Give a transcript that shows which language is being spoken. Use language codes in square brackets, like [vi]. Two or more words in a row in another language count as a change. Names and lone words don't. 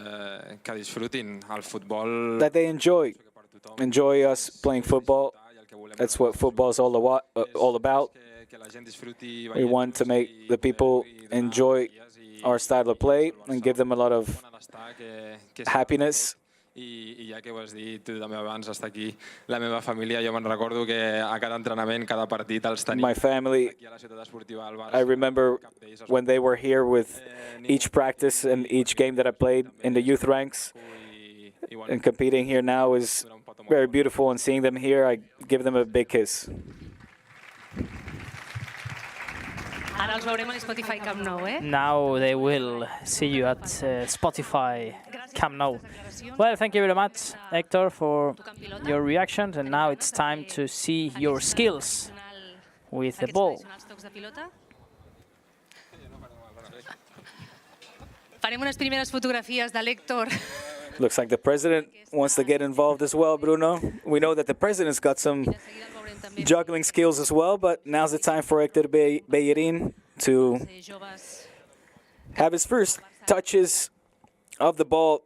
[en] That they enjoy us playing football. That's what football is all about. We want to make the people enjoy our style of play and give them a lot of happiness. [ca] I ja que ho has dit tu també abans, està aquí la meva família. Jo me'n recordo que a cada entrenament, cada partit els tenim. [en] My family, I remember when they were here with each practice and each game that I played in the youth ranks. And competing here now is very beautiful, and seeing them here, I give them a big kiss. Now they will see you at Spotify Camp Nou. Well, thank you very much, Héctor, for your reactions. And now it's time to see your skills with the ball. [ca] Farem unes primeres fotografies de l'Héctor. [en] Looks like the president wants to get involved as well, Bruno. We know that the president's got some juggling skills as well, but now's the time for Héctor Bellerín to have his first touches of the ball,